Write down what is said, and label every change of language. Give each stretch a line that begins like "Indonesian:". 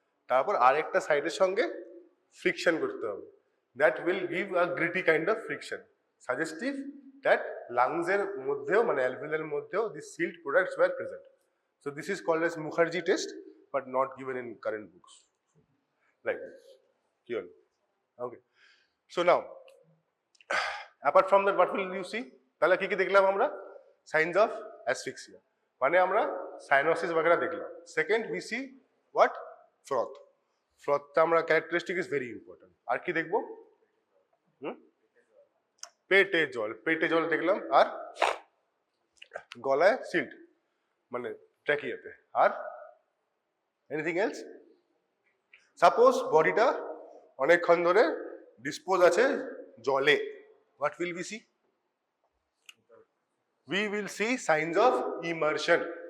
Bangla: তারপর আরেকটা সাইডের সঙ্গে ফ্রিকশন করতে হবে,
English: that will give a gritty kind of friction, suggestive that lungs এর মধ্যেও,
Bangla: মানে অ্যালভিওলের মধ্যেও
English: these sealed products were present. So this is called as Mukherjee test, but not given in current books. Like this. Clear? Okay. So now, apart from that, what will you see?
Bangla: তাহলে কি কি দেখলাম আমরা?
English: Signs of asphyxia,
Bangla: মানে আমরা cyanosis वगैरह দেখলাম।
English: Second, we see what? Froth.
Bangla: ফ্রথটা আমরা
English: Characteristic is very important.
Bangla: আর কি দেখবো? পেটে জল, পেটে জল দেখলাম, আর গলায় সিল্ট, মানে ট্র্যাকিয়াতে। আর এনিথিং এলস? সাপোজ বডিটা অনেকক্ষণ ধরে ডিসপোজ আছে জলে,
English: What will be see? We will see signs of immersion.